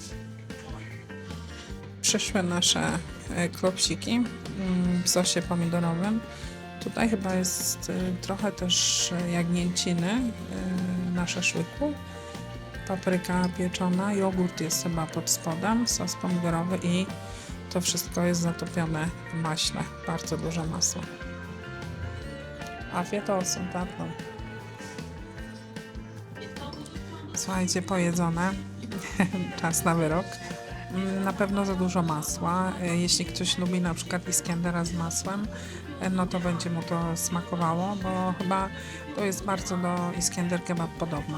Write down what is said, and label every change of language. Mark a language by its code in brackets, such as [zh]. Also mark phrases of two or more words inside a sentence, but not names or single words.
[pl] Przyszły nasze klopsiki w sosie pomidorowym. Tutaj chyba jest trochę też jagnięciny na szaszłyku. Papryka pieczona, jogurt jest chyba pod spodem, sos pomidorowy i to wszystko jest zatopione w maśle. Bardzo dużo masła. [tr] Afiyet olsun tatlım. [pl] Słuchajcie, pojedzone. Czas na wyrok. Na pewno za dużo masła. Jeśli ktoś lubi na przykład iskendera z masłem, no to będzie mu to smakowało, bo chyba to jest bardzo do iskender kebab podobne.